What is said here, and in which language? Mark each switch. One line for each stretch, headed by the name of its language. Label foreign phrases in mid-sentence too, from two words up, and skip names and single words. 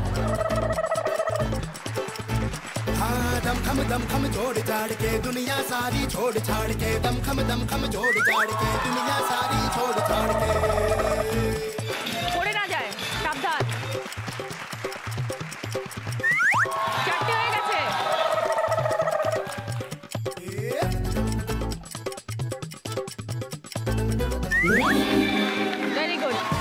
Hindi: हाँ दम खम जोड़ जाड़ के दुनिया सारी छोड़ छाड़ के। दम खम जोड़ जाड़ के दुनिया सारी छोड़ छाड़ के।
Bangla: পড়ে না যায়, সাবধান। চারটে হয়ে গেছে।
English: very good.